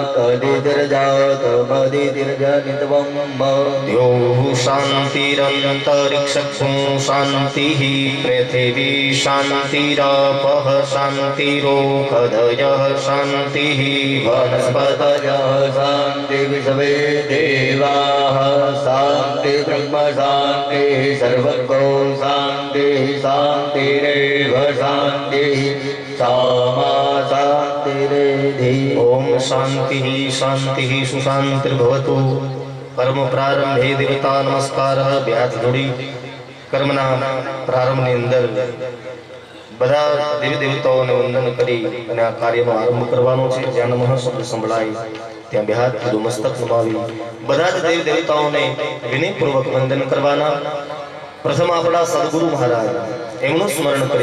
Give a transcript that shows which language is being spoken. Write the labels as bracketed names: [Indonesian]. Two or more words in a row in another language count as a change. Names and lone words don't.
[Sanskrit] अदितिर्जातमदितिर्जनित्वं द्योः शान्तिरन्तरिक्षं शान्तिः पृथिवी शान्तिरापः शान्तिरोषधयः शान्तिः वनस्पतयः शान्ति विश्वे देवाः शान्ति ब्रह्म शान्ति सर्वतो शान्ति शान्तिरेव शान्तिः सामा शान्तिरेधि। ओम शान्तिः शान्तिः सुशान्तिर्भवतु। कर्म प्रारंभे देवता नमस्कारः। [Gujarati] વ્યાસ જોડી કર્મના પ્રારંભની અંદર બધા દેવી દેવતાઓને વંદન કરી અને આ કાર્યનો આરંભ કરવાનો છે। જ્યાં નમઃ શબ્દ સંભળાય ત્યાં બે હાથ કીધું, મસ્તક નમાવી બધા જ દેવ દેવતાઓને વિનયપૂર્વક વંદન કરવાના. પ્રથમ આપણા સદગુરુ મહારાજ એમનું સ્મરણ કરી.